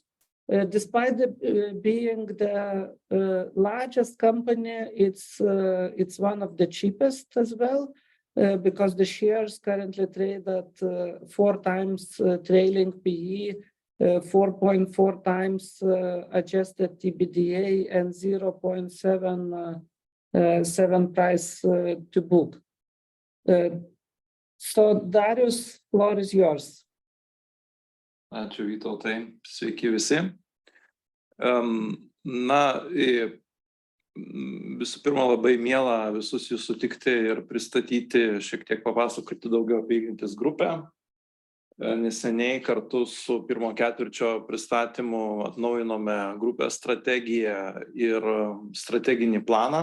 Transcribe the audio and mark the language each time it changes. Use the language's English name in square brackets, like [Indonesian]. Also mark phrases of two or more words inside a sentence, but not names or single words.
[English] Despite being the largest company, it's one of the cheapest as well, because the shares currently trade at 4 times trailing PE, 4.4 times adjusted EBITDA, and 0.7 price to book. So Darius, floor is yours. [Lithuanian] Ačiū, Vytautai. Sveiki visi. Visų pirma, labai miela visus jūs sutikti ir pristatyti, šiek tiek papasakoti daugiau apie Ignitis grupę. Neseniai kartu su pirmo ketvirčio pristatymu atnaujinome grupės strategiją ir strateginį planą.